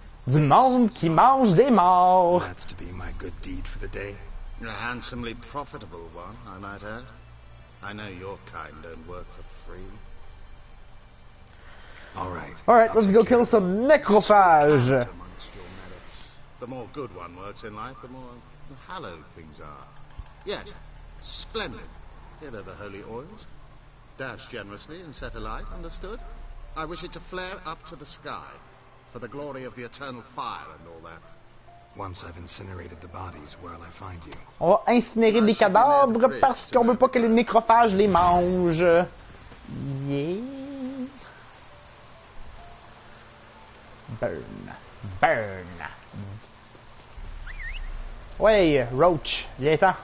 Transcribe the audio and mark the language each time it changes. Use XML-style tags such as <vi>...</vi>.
<fr>Du monde qui mange des morts.</fr> <en>That's to be my good deed for the day. A handsomely profitable one, I might add. I know your kind don't work for free. Alright, let's go kill some necrophages. The more good one works in life, the more hallowed things are. Yes, splendid. Here are the holy oils. Dash generously and set alight, understood? I wish it to flare up to the sky, for the glory of the eternal fire and all that. Once I've incinerated the bodies, where'll I find you?</en> <fr>On va incinérer des cadavres parce qu'on veut pas que les nécrophages les mangent.</fr> <en>Yeah. Burn. Burn.</en> <fr>Ouais, Roach, viens-t'en.</fr>